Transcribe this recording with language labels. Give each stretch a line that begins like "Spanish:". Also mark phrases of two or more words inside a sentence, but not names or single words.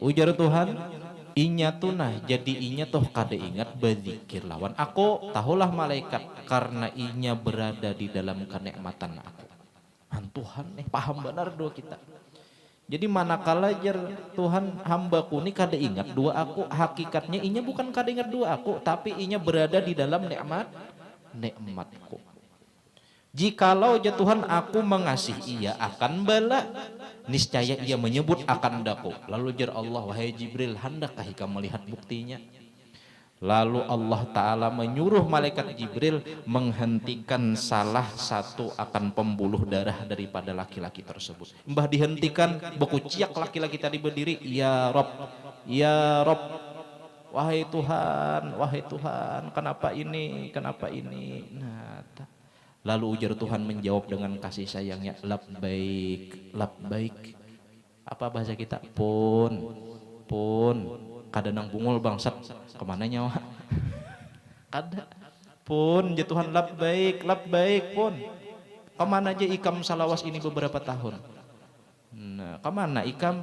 Banjar: Ujar Tuhan, inya tunah, jadi inya toh kada ingat berzikir lawan aku, tahulah malaikat karena inya berada di dalam kenikmatan aku. Tuhan nih paham benar doa kita. Jadi manakala jar Tuhan hambaku ini kada ingat doa aku, hakikatnya inya bukan kada ingat doa aku, tapi inya berada di dalam nikmatku.
Malay: Jikalau ya Tuhan aku mengasihi ia akan bala, niscaya ia menyebut akan daku.
Banjar: Lalu jar Allah, wahai Jibril, hendakkah kamu melihat buktinya?
Malay: Lalu Allah Ta'ala menyuruh malaikat Jibril menghentikan salah satu akan pembuluh darah daripada laki-laki tersebut.
Banjar: Mbah dihentikan, bekuciak laki-laki tadi berdiri,
Arabic: يا رب، يا رب,
Banjar: wahai Tuhan, kenapa ini? Nah, lalu ujar Tuhan menjawab dengan kasih sayangnya,
Arabic: لبيك، لبيك.
Banjar: Apa bahasa kita? Pun. Kada nang bungul bangsat, kemana nyawa? Kada. Pun, ya Tuhan labbaik pun. Kemana aja ikam salawas ini beberapa tahun? Nah, kemana ikam?